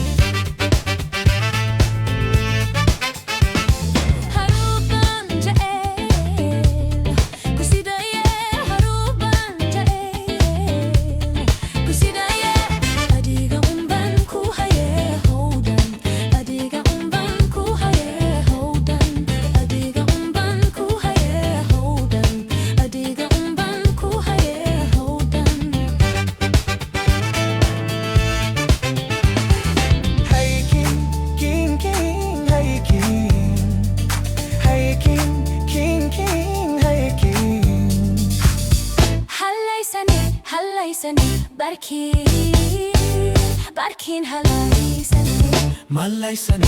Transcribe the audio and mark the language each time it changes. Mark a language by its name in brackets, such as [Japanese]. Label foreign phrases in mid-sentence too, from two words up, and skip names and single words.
[Somali] Haruub Jaceyl Kusidaye Haruub Jaceyl Kusidaye Adiga umban kuhaye hodan Adiga umban kuhaye hodan Adiga umban kuhaye hodan Adiga umban kuhaye hodan [English] Hey king, king, king, hey king. Hey king, king, king, hey king. [Somali] Hallaysani barkin hallaysani